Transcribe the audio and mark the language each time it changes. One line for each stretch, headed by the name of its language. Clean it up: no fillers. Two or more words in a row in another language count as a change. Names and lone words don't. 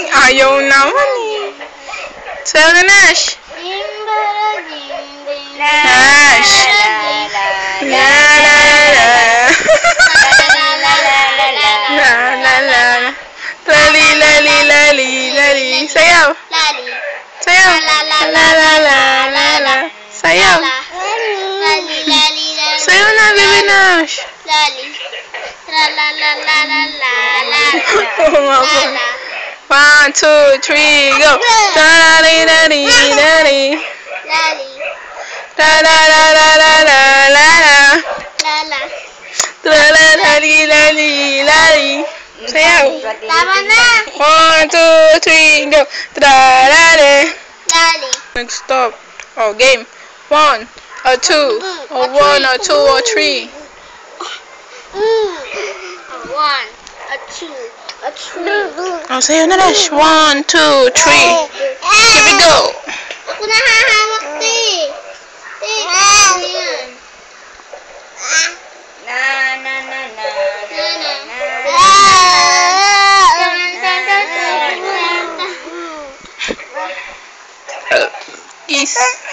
Filipino: Ayaw naman eh. Sayaw na, Nash. Jing mara jing ding. Nash. La la la. La la la. Lali lali lali lali. Sayaw. Lali. Sayaw. La la la la la. Sayaw. Lali lali lali. Sayaw na, Baby Nash. Lali. La la la la la la la. Oo nga po. 1, 2, 3, go. Lali lali lali. Lali. La la la la la la la la. Lala. La la lali lali lali. Sayaw. Tama na. 1, 2, 3, go. Tra-la-la. Lali.
English: Stop. Oh, game. 1 or 2 or 1 or 2 or 3. 1, a 2, a 3.
Filipino: Oh, sayo na, Nash. 1, 2, 3.
English: Here we go.
Filipino: Ako na hahawak, te. Te, ano yan? Is.